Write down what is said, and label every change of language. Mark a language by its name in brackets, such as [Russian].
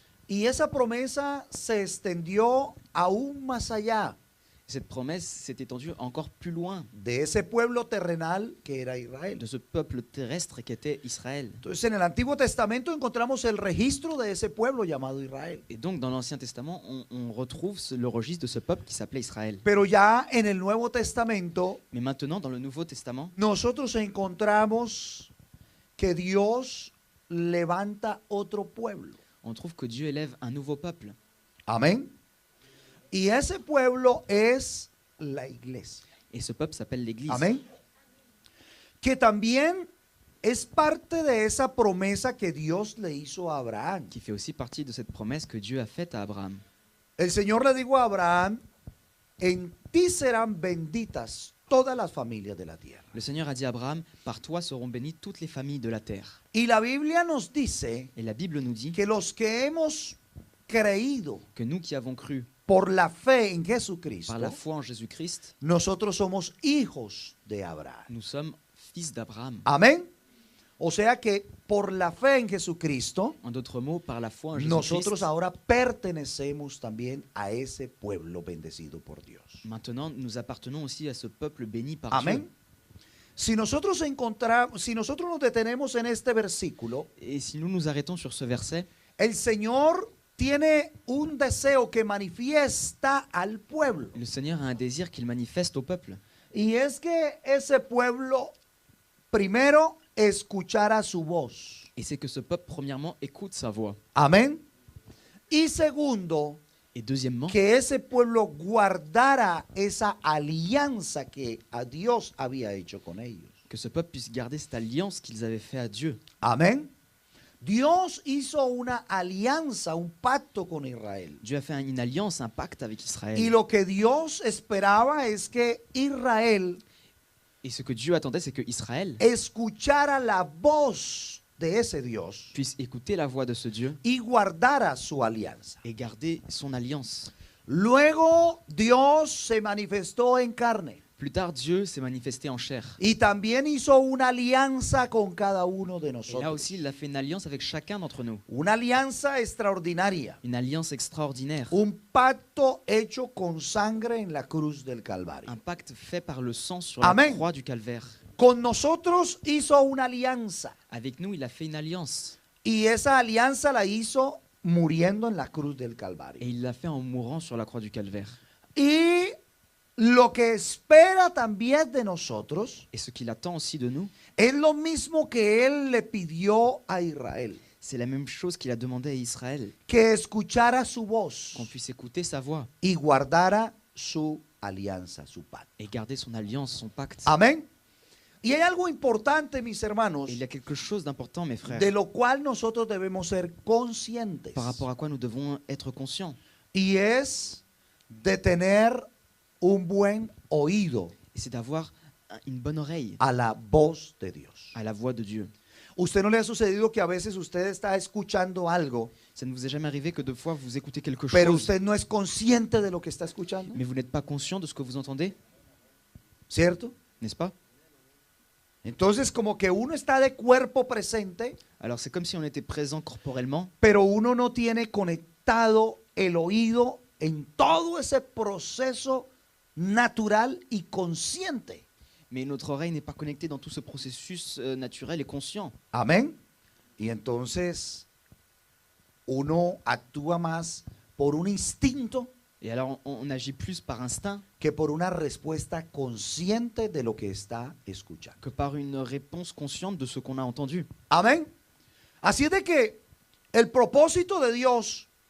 [Spanish] Y esa promesa se extendió aún más allá [French] Cette promesse s'est étendue encore plus loin [Spanish] de ese pueblo terrenal que era Israel. [French] de ce peuple terrestre qu'était Israël. [Spanish] Entonces, en el Antiguo Testamento encontramos el registro de ese pueblo llamado Israel. [French] Et donc, dans l'Ancien Testament, on retrouve le registre de ce peuple qui s'appelait Israël. [Spanish] Pero ya en el Nuevo Testamento, [French] Mais maintenant, dans le Nouveau Testament, [Spanish] nosotros encontramos que Dios levanta otro pueblo. [French] on trouve que Dieu élève un nouveau peuple. [Spanish] Amén. Y ese pueblo es la iglesia. [French] Et ce peuple s'appelle l'Église. [Spanish] Amén. Que también es parte de esa promesa que Dios le hizo a Abraham. [French] Qui fait aussi partie de cette promesse que Dieu a faite à Abraham. [Spanish] El Señor le dijo a Abraham, en ti serán benditas todas las familias de la tierra. [French] Le Seigneur a dit à Abraham, par toi seront bénies toutes les familles de la terre. [Spanish] Y la Biblia nos dice [French] Et la Bible nous dit [Spanish] que los que hemos creído [French] que nous qui avons cru [Spanish] por la fe en [French] par [Spanish] Jesucristo, [French] la foi en Jésus-Christ, [Spanish] nosotros somos hijos de Abraham. [French] nous sommes fils d'Abraham. [Spanish] Amén. O sea que por la fe en Jesucristo, [French] En d'autres mots, par la foi en [Spanish] nosotros [French] Jésus-Christ, [Spanish] ahora pertenecemos también a ese pueblo bendecido por Dios. [French] maintenant nous appartenons aussi à ce peuple béni par [Spanish] Amén. [French] Dieu. [Spanish] Si nosotros nos detenemos en este versículo, [French] Et si nous nous arrêtons sur ce verset, [Spanish] el Señor tiene un deseo que manifiesta al pueblo. [French] le Seigneur a un désir qu'il manifeste au peuple. [Spanish] Y es que ese pueblo, primero, escuchara su voz. [French] Et c'est que ce peuple, premièrement, écoute sa voix. [Spanish] Amén. Y segundo, [French] Et deuxièmement, [Spanish] que ese pueblo guardara esa alianza que a Dios había hecho con ellos. [French] que ce peuple puisse garder cette alliance qu'ils avaient fait à Dieu. [Spanish] Amén. Dios hizo una alianza, un pacto con Israel. [French] Dieu a fait une alliance, un pacte avec Israël. [Spanish] Y lo que Dios esperaba es que Israel [French] Et ce que Dieu attendait, c'est que Israël [Spanish] escuchara la voz de ese Dios [French] puisse écouter la voix de ce Dieu [Spanish] y guardara su alianza. [French] et garder son alliance. [Spanish] Luego Dios se manifestó en carne [French] Plus tard, Dieu s'est manifesté en chair. [Spanish] y también hizo una alianza con cada uno de [French] Et là [Spanish] nosotros. [French] aussi, il a fait une alliance avec chacun d'entre nous. [Spanish] Una alianza extraordinaria. [French] Une alliance extraordinaire. [Spanish] Un pacto hecho con sangre en la cruz del Calvario. [French] Un pacte fait par le sang sur la [Spanish] Amen. [French] croix du calvaire. [Spanish] Con nosotros hizo una alianza [French] Avec nous, il a fait une alliance. [Spanish] y esa alianza la hizo muriendo en la cruz del Calvario. [French] Et il l'a fait en mourant sur la croix du calvaire. [Spanish] Y lo que espera también de nosotros [French] Et ce qu'il attend aussi de nous, [Spanish] es lo mismo que Él le pidió a Israel. [French] C'est la même chose qu'il a demandé à Israël, [Spanish] que escuchara su voz [French] qu'on puisse écouter sa voix [Spanish] y guardara su alianza, su pacto. [French] et garder son alliance, son pacte. [Spanish] Amén. Y hay algo importante, mis hermanos, [French] Et il y a quelque chose d'important, mes frères, [Spanish] de lo cual nosotros debemos ser conscientes. [French] par rapport à quoi nous devons être conscients. [Spanish] Y es de tener un buen oído [French] Et c'est d'avoir une bonne oreille [Spanish] a la voz de Dios. [French] à la voix de Dieu. [Spanish] ¿Usted no le ha sucedido que a veces usted está escuchando algo, [French] Ça ne vous est jamais arrivé que deux fois vous écoutez quelque [Spanish] pero [French] chose, [Spanish] usted no es consciente de lo que está escuchando? [French] mais vous n'êtes pas conscient de ce que vous entendez, [Spanish] ¿Cierto? [French] n'est-ce pas? [Spanish] Entonces como que uno está de cuerpo presente, [French] Alors c'est comme si on était présent corporellement, [Spanish] pero uno no tiene conectado el oído en todo ese proceso natural y consciente. [French] mais notre oreille n'est pas connectée dans tout ce processus naturel et conscient. [Spanish] Amén. Y entonces uno actúa más por un instinto [French] Et alors on agit plus par instinct [Spanish] que por una respuesta consciente de lo que está escuchando. [French] que par une réponse consciente de ce qu'on a entendu. [Spanish] Amén. Así es de que el propósito de Dios